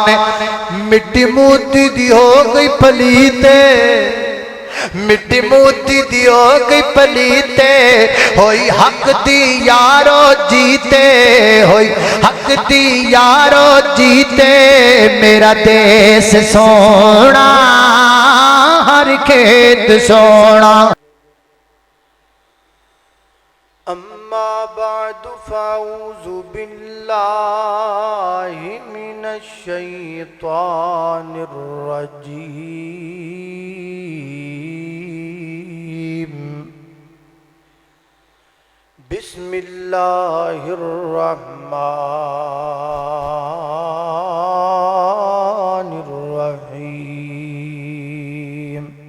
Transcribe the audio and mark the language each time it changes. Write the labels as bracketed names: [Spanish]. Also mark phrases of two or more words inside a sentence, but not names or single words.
[Punjabi] مٹی موتی دی ہو گئی پلیتے مٹی موتی دی ہو گئی پلیتے ہوئی حق دی یارو جیتے ہوئی حق دی یارو جیتے میرا دیس سونا ہر کھیت سونا. [Arabic] أما بعد فأعوذ بالله من الشيطان الرجيم بسم الله الرحمن الرحيم.